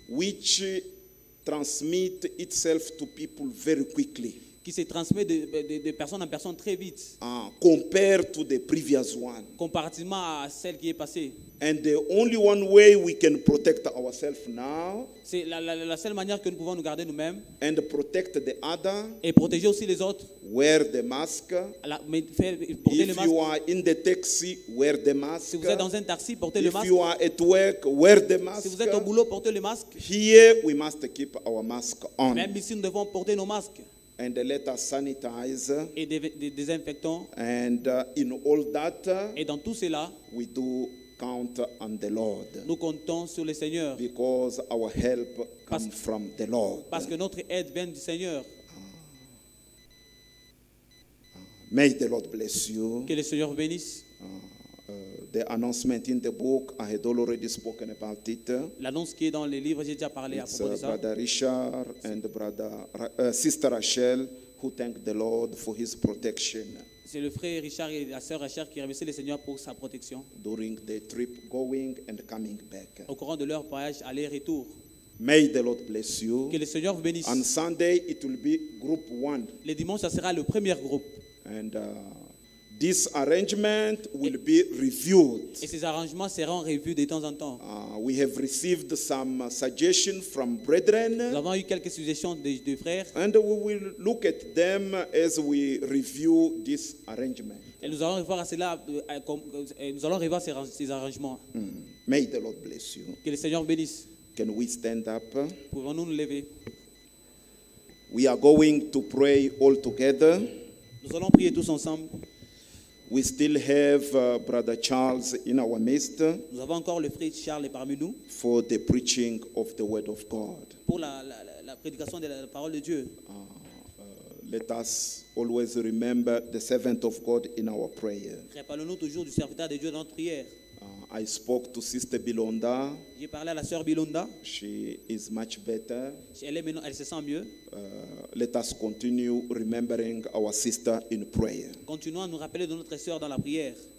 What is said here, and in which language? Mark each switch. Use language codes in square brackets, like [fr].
[en] which transmit itself to people very quickly [fr] qui se transmet de personne en personne très vite, [en] compared to the previous one. [fr] comparativement à celle qui est passée. [en] And the only one way we can protect ourselves now [fr] C'est la seule manière que nous pouvons nous garder nous-mêmes [en] and protect the other, [fr] et protéger aussi les autres. [en] wear the mask. [fr] Porter le [en] If [fr] masque. [en] you are in the taxi, wear the mask. [fr] Si vous êtes dans un taxi, portez le [en] If [fr] masque. [en] you are at work, wear the [fr] Si [en] mask. [fr] vous êtes au boulot, portez le masque. [en] Here we must keep our mask on [fr] Même ici, nous devons porter nos masques [en] and let us sanitize. [fr] et désinfectants. [en] And in all that, [fr] Et dans tout cela, [en] we do count on the Lord [fr] nous comptons sur le Seigneur [en] because our help [fr] Parce- [en] comes from the Lord. [fr] parce que notre aide vient du Seigneur. [en] May the Lord bless you. [fr] Que le Seigneur bénisse. [en] The announcement in the book, I had already spoken about it. [fr] L'annonce qui est dans les livres, j'ai déjà parlé à [en] It's [fr] propos de ça. [en] Brother Richard and Sister Rachel who thank the Lord for his protection [fr] C'est le frère Richard et la sœur Richard qui remercient le Seigneur pour sa protection [en] during the trip going and coming back. [fr] au courant de leur voyage aller-retour. [en] May the Lord bless you. [fr] Que le Seigneur vous bénisse. [en] On Sunday, it will be group 1. [fr] Le dimanche, ça sera le premier groupe. [en] And this arrangement will be reviewed. [fr] Et ces arrangements seront revus de temps en temps. [en] We have received some suggestions from [fr] Nous [en] brethren, [fr] avons eu quelques suggestions de frères [en] and we will look at them as we review this arrangement. [fr] et nous allons revoir cela, nous allons revoir ces arrangements. [en] May the Lord bless you. [fr] Que le Seigneur bénisse. [en] Can we stand up? [fr] Pouvons-nous nous lever? [en] We are going to pray all together. [fr] Nous allons prier tous ensemble. [en] We still have Brother Charles in our midst [fr] Nous avons encore le frère Charles parmi nous [en] for the preaching of the Word of God. [fr] pour la prédication de la parole de Dieu. [en] Let us always remember the servant of God in our prayer. [fr] Rappelons-nous toujours du serviteur de Dieu dans notre prière. [en] I spoke to Sister Bilonda. [fr] J'ai parlé à la sœur Bilonda. [en] She is much better. [fr] Elle se sent mieux. [en] Let us continue remembering our sister in prayer. [fr] Continuons à nous rappeler de notre sœur dans la prière.